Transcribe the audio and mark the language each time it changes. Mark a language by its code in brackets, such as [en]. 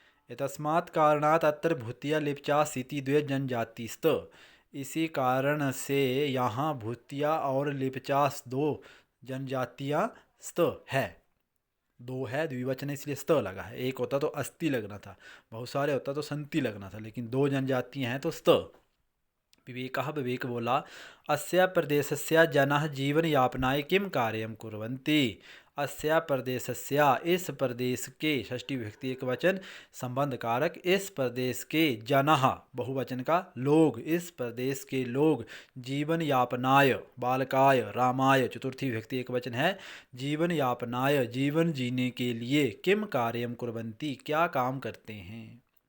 [sa] एतस्मात् कारणात् अत्र भूतिया लिप्चास इति द्वे जनजाति स्त, [hi] इसी कारण से यहाँ भूतिया और लिप्चास दो जनजातियाँ स्त है। दो है, द्विवचन इसलिए स्त लगा है। एक होता तो अस्ति लगना था, बहुत सारे होता तो संति लगना था, लेकिन दो जनजातियाँ हैं तो स्त। विवेक बोला, [sa] अस्य प्रदेशस्य जनाः जीवनयापनाय किं कार्यं कुर्वन्ति। [hi] अस्य प्रदेशस्य, इस प्रदेश के, षष्ठी विभक्ति एक वचन, संबंध कारक, इस प्रदेश के, जनाः बहुवचन का, लोग, इस प्रदेश के लोग, जीवन यापनाय, बालकाय, रामाय, चतुर्थी विभक्ति एक वचन है, जीवन यापनाय, जीवन जीने के लिए, [sa] किम कार्यम कुर्वन्ति, [hi] क्या काम करते हैं।